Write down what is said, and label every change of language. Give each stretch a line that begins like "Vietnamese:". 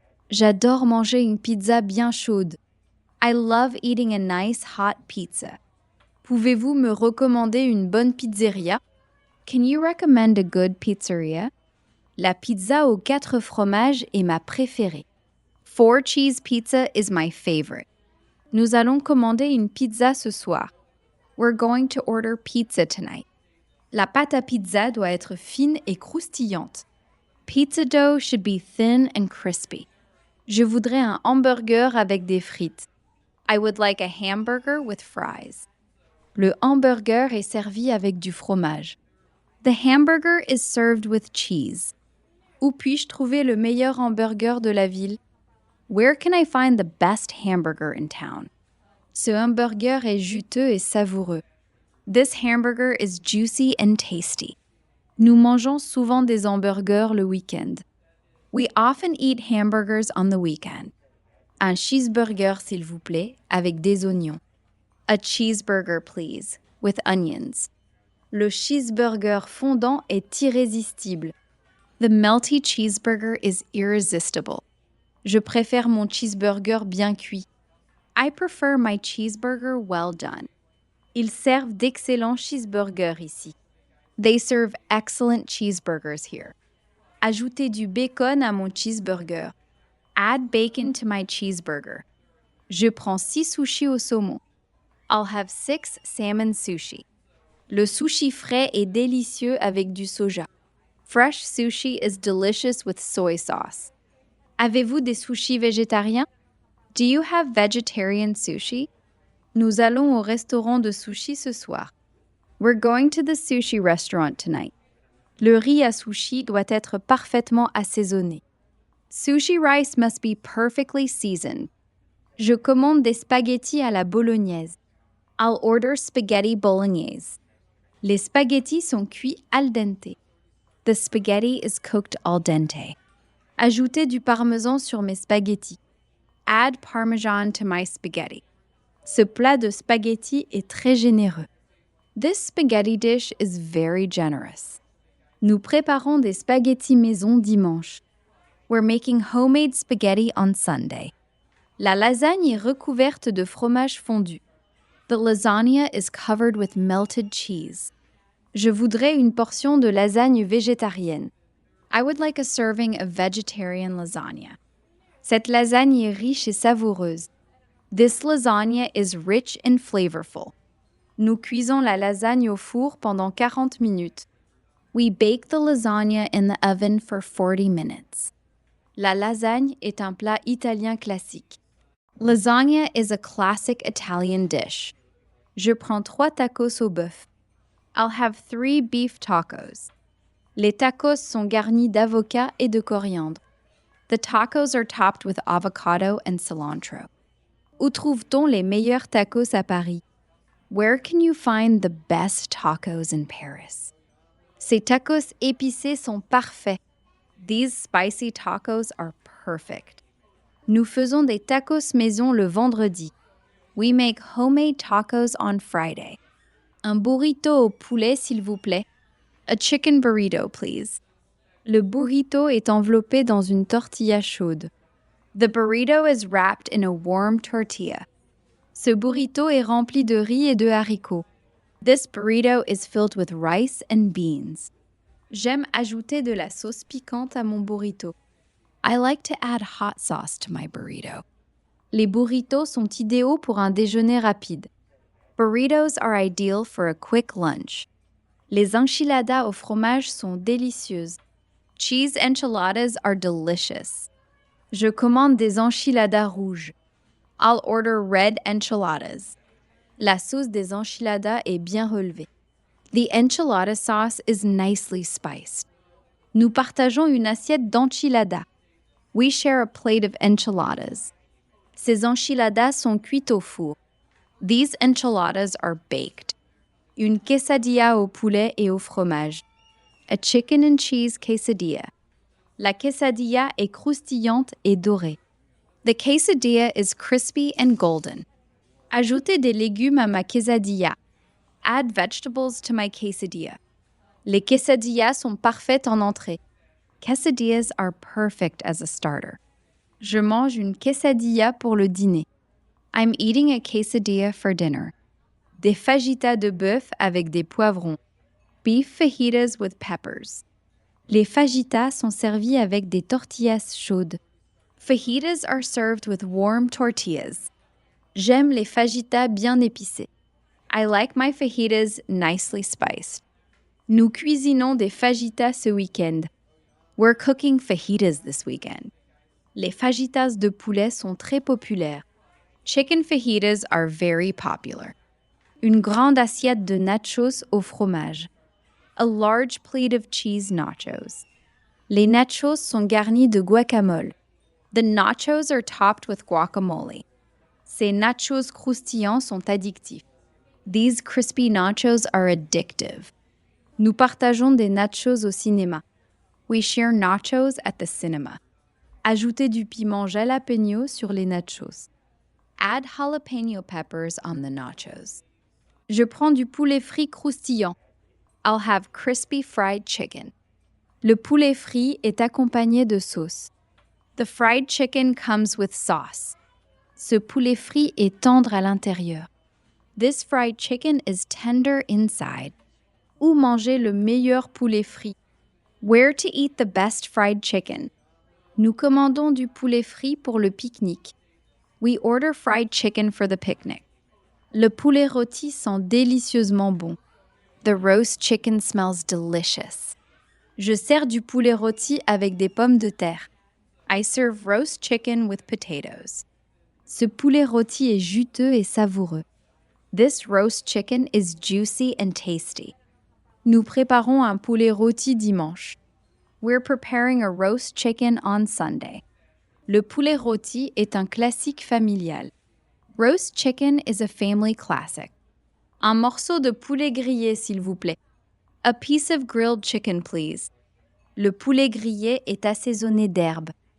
French: J'adore manger une pizza bien chaude.
English: I love eating a nice hot pizza.
French: Pouvez-vous me recommander une bonne pizzeria?
English: Can you recommend a good pizzeria?
French: La pizza aux 4 fromages est ma préférée.
English: 4 cheese pizza is my favorite.
French: Nous allons commander une pizza ce soir.
English: We're going to order pizza tonight.
French: La pâte à pizza doit être fine et croustillante.
English: Pizza dough should be thin and crispy.
French: Je voudrais un hamburger avec des frites.
English: I would like a hamburger with fries.
French: Le hamburger est servi avec du fromage.
English: The hamburger is served with cheese.
French: Où puis-je trouver le meilleur hamburger de la ville?
English: Where can I find the best hamburger in town?
French: Ce hamburger est juteux et savoureux.
English: This hamburger is juicy and tasty.
French: Nous mangeons souvent des hamburgers le week-end.
English: We often eat hamburgers on the weekend.
French: Un cheeseburger, s'il vous plaît, avec des oignons.
English: A cheeseburger, please, with onions.
French: Le cheeseburger fondant est irrésistible.
English: The melty cheeseburger is irresistible.
French: Je préfère mon cheeseburger bien cuit.
English: I prefer my cheeseburger well done.
French: Ils servent d'excellents cheeseburgers ici.
English: They serve excellent cheeseburgers here.
French: Ajoutez du bacon à mon cheeseburger.
English: Add bacon to my cheeseburger.
French: Je prends 6 sushis au saumon.
English: I'll have 6 salmon sushi.
French: Le sushi frais est délicieux avec du soja.
English: Fresh sushi is delicious with soy sauce.
French: Avez-vous des sushis végétariens?
English: Do you have vegetarian sushi?
French: Nous allons au restaurant de sushi ce soir.
English: We're going to the sushi restaurant tonight.
French: Le riz à sushi doit être parfaitement assaisonné.
English: Sushi rice must be perfectly seasoned.
French: Je commande des spaghettis à la bolognaise.
English: I'll order spaghetti bolognese.
French: Les spaghettis sont cuits al dente.
English: The spaghetti is cooked al dente.
French: Ajoutez du parmesan sur mes spaghettis.
English: Add parmesan to my spaghetti.
French: Ce plat de spaghettis est très généreux.
English: This spaghetti dish is very generous.
French: Nous préparons des spaghettis maison dimanche.
English: We're making homemade spaghetti on Sunday.
French: La lasagne est recouverte de fromage fondu.
English: The lasagna is covered with melted cheese.
French: Je voudrais une portion de lasagne végétarienne.
English: I would like a serving of vegetarian lasagna.
French: Cette lasagne est riche et savoureuse.
English: This lasagna is rich and flavorful.
French: Nous cuisons la lasagne au four pendant 40 minutes.
English: We bake the lasagna in the oven for 40 minutes.
French: La lasagne est un plat italien classique.
English: Lasagna is a classic Italian dish.
French: Je prends 3 tacos au bœuf.
English: I'll have 3 beef tacos.
French: Les tacos sont garnis d'avocat et de coriandre.
English: The tacos are topped with avocado and cilantro.
French: Où trouve-t-on les meilleurs tacos à Paris?
English: Where can you find the best tacos in Paris?
French: Ces tacos épicés sont parfaits.
English: These spicy tacos are perfect.
French: Nous faisons des tacos maison le vendredi.
English: We make homemade tacos on Friday.
French: Un burrito au poulet, s'il vous plaît.
English: A chicken burrito, please.
French: Le burrito est enveloppé dans une tortilla chaude.
English: The burrito is wrapped in a warm tortilla.
French: Ce burrito est rempli de riz et de haricots.
English: This burrito is filled with rice and beans.
French: J'aime ajouter de la sauce piquante à mon burrito.
English: I like to add hot sauce to my burrito.
French: Les burritos sont idéaux pour un déjeuner rapide.
English: Burritos are ideal for a quick lunch.
French: Les enchiladas au fromage sont délicieuses.
English: Cheese enchiladas are delicious.
French: Je commande des enchiladas rouges.
English: I'll order red enchiladas.
French: La sauce des enchiladas est bien relevée.
English: The enchilada sauce is nicely spiced.
French: Nous partageons une assiette d'enchiladas.
English: We share a plate of enchiladas.
French: Ces enchiladas sont cuites au four.
English: These enchiladas are baked.
French: Une quesadilla au poulet et au fromage.
English: A chicken and cheese quesadilla.
French: La quesadilla est croustillante et dorée.
English: The quesadilla is crispy and golden.
French: Ajoutez des légumes à ma quesadilla.
English: Add vegetables to my quesadilla.
French: Les quesadillas sont parfaites en entrée.
English: Quesadillas are perfect as a starter.
French: Je mange une quesadilla pour le dîner.
English: I'm eating a quesadilla for dinner.
French: Des fajitas de bœuf avec des poivrons.
English: Beef fajitas with peppers.
French: Les fajitas sont servis avec des tortillas chaudes.
English: Fajitas are served with warm tortillas.
French: J'aime les fajitas bien épicés.
English: I like my fajitas nicely spiced.
French: Nous cuisinons des fajitas ce week-end.
English: We're cooking fajitas this weekend.
French: Les fajitas de poulet sont très populaires.
English: Chicken fajitas are very popular.
French: Une grande assiette de nachos au fromage.
English: A large plate of cheese nachos.
French: Les nachos sont garnis de guacamole.
English: The nachos are topped with guacamole.
French: Ces nachos croustillants sont addictifs.
English: These crispy nachos are addictive.
French: Nous partageons des nachos au cinéma.
English: We share nachos at the cinema.
French: Ajoutez du piment jalapeno sur les nachos.
English: Add jalapeno peppers on the nachos.
French: Je prends du poulet frit croustillant.
English: I'll have crispy fried chicken.
French: Le poulet frit est accompagné de sauce.
English: The fried chicken comes with sauce.
French: Ce poulet frit est tendre à l'intérieur.
English: This fried chicken is tender inside.
French: Où manger le meilleur poulet frit?
English: Where to eat the best fried chicken?
French: Nous commandons du poulet frit pour le pique-nique.
English: We order fried chicken for the picnic.
French: Le poulet rôti sent délicieusement bon.
English: The roast chicken smells delicious.
French: Je sers du poulet rôti avec des pommes de terre.
English: I serve roast chicken with potatoes.
French: Ce poulet rôti est juteux et savoureux.
English: This roast chicken is juicy and tasty.
French: Nous préparons un poulet rôti dimanche.
English: We're preparing a roast chicken on Sunday.
French: Le poulet rôti est un classique familial.
English: Roast chicken is a family classic.
French: Un morceau de poulet grillé, s'il vous plaît.
English: A piece of grilled chicken, please.
French: Le poulet grillé est assaisonné d'herbes.